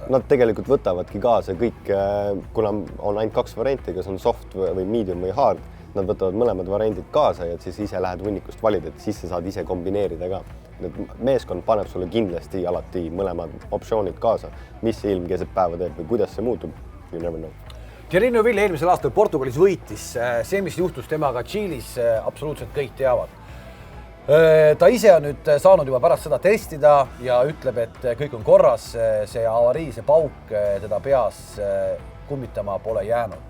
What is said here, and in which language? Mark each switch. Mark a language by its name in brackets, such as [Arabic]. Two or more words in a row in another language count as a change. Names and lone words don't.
[Estonian] Nad tegelikult võtavadki kaasa kõik, kuna on ainult 2 varianti, kas on soft või medium või hard, nad võtavad mõlemad variandid kaasa ja siis ise lähed hunnikust valid, et siis sa saad ise kombineerida ka. Meeskond paneb sulle kindlasti alati mõlemad optsioonid kaasa, mis see ilm keset päeva teeb või kuidas see muutub, [English] you never know. [Estonian] Thierry Neuville eelmisel aastal Portugalis võitis. See, mis juhtus temaga Tšiilis, absoluutselt kõik teavad. Ta ise on nüüd saanud juba pärast seda testida ja ütleb, et kõik on korras. See avarii, see pauk teda peas kummitama pole jäänud.